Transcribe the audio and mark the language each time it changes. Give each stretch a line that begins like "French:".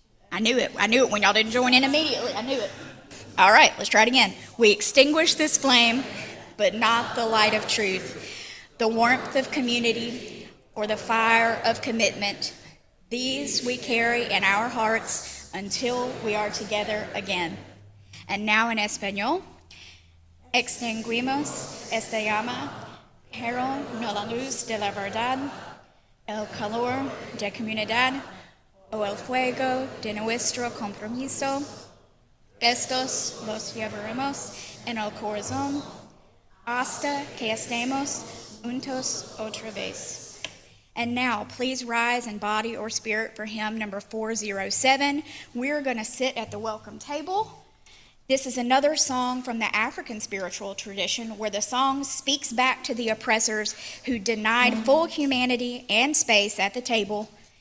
English: I knew it when y'all didn't join in immediately. I knew it. All right, let's try it again. We extinguish this flame, but not the light of truth, the warmth of community, or the fire of commitment. These we carry in our hearts until we are together again. And now in Espanol,
Spanish: extinguimos esta llama, pero no la luz de la verdad, el calor de comunidad, o el fuego de nuestro compromiso. Estos los llevaremos en el corazón hasta que estemos juntos otra vez.
English: And now, please rise in body or spirit for hymn number 407. We're going to sit at the welcome table This is another song from the African spiritual tradition where the song speaks back to the oppressors who denied full humanity and space at the table.